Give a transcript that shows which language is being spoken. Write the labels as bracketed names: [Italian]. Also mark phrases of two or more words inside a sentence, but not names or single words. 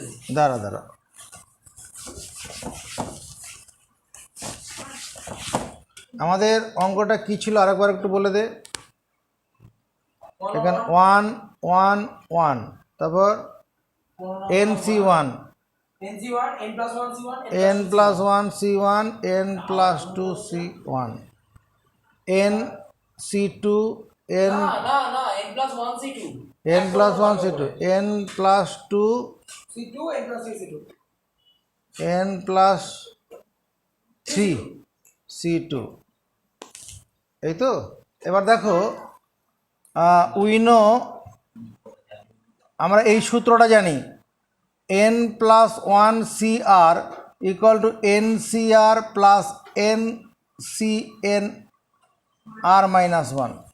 [Bangla] অঙ্কটাই বুঝতে দাঁড়া আমাদের অঙ্কটা কি ছিল আরেকবার একটু বলে দে। এখানে 1 1 1, তারপর NC1 [English] NC1 n plus 1 C1 n plus 1 C1 n plus 2 C1 NC2 n না n plus 1 C2 n plus 1 C2 n plus 2 C2 n plus 3 C2 n plus 3 C2, [Bangla] এই তো। এবার দেখো উইনো আমরা এই সূত্রটা জানি, [English] n plus 1 CR equal to NCR plus NCNR minus 1.